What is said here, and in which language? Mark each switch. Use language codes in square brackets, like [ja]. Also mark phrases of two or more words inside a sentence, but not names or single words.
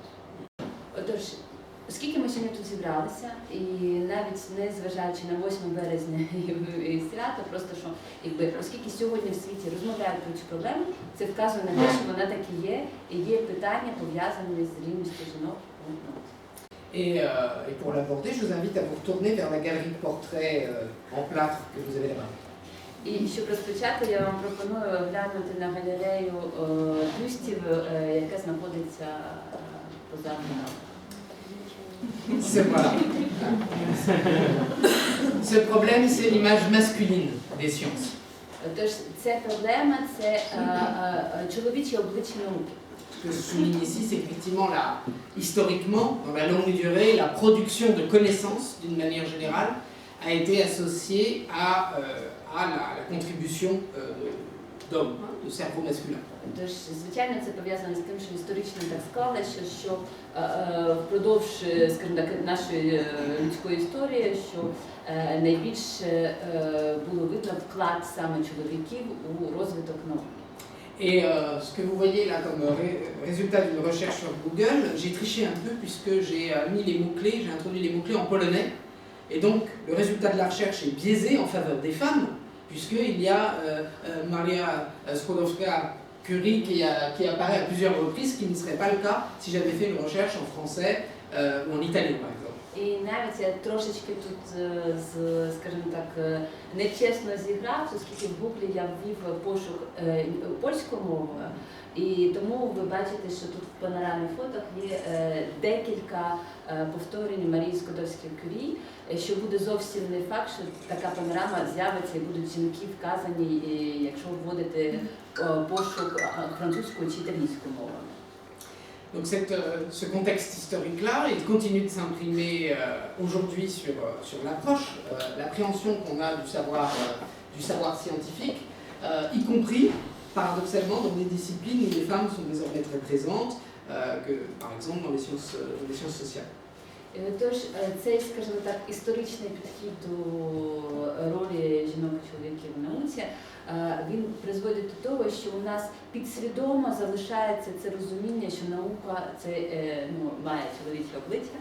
[uk] Отож, оскільки ми сьогодні тут зібралися, і навіть не зважаючи на 8 березня і свято, просто що, оскільки сьогодні в світі розмовляють про цю проблему, це вказує на те, що вона так і є питання пов'язані з рівністю жінок. [fr] Et pour l'aborder, je vous invite à vous retourner vers la galerie de portraits en plâtre que vous avez là-bas. [uk] І щоб розпочати, я вам пропоную глянути на галерею бюстів, яка знаходиться позаду нас. [fr] Ce problème, c'est l'image masculine des sciences. [uk] Тож ця проблема – це чоловіче обличчя науки. [fr] Ce que je souligne ici, c'est qu'effectivement, historiquement, dans la longue durée, la production de connaissances, d'une manière générale, a été associée à la contribution d'hommes, de cerveau masculin. [uk] Тож, звичайно, це пов'язано з тим, що історично так склалося, що впродовж, скажімо так, нашої людської історії, що найбільше було видно вклад саме чоловіків у розвиток науки. [fr] Et ce que vous voyez là comme résultat d'une recherche sur Google, j'ai triché un peu puisque j'ai mis les mots-clés, j'ai introduit les mots-clés en polonais. Et donc, le résultat de la recherche est biaisé en faveur des femmes, puisqu'il y a Maria Skłodowska-Curie qui apparaît à plusieurs reprises, ce qui ne serait pas le cas si j'avais fait une recherche en français ou en italien, par exemple. [uk] І навіть я трошечки тут, скажімо так, нечесно зіграв, оскільки в Гуглі я ввів пошук польською мовою. І тому ви бачите, що тут в панорамі фоток є декілька повторень Марії Складовської-Кюрі, що буде зовсім не факт, що така панорама з'явиться і будуть жінки вказані, якщо вводити пошук французькою чи італійською мовою. [fr] Donc ce contexte historique-là, il continue de s'imprimer aujourd'hui sur l'approche, l'appréhension qu'on a du savoir scientifique, y compris, paradoxalement, dans des disciplines où les femmes sont désormais très présentes, que, par exemple dans les sciences sociales. [uk] Тож цей, скажімо так, історичний підхід до ролі жінок і чоловіків в науці, він призводить до того, що у нас підсвідомо залишається це розуміння, що наука це має чоловіче обличчя.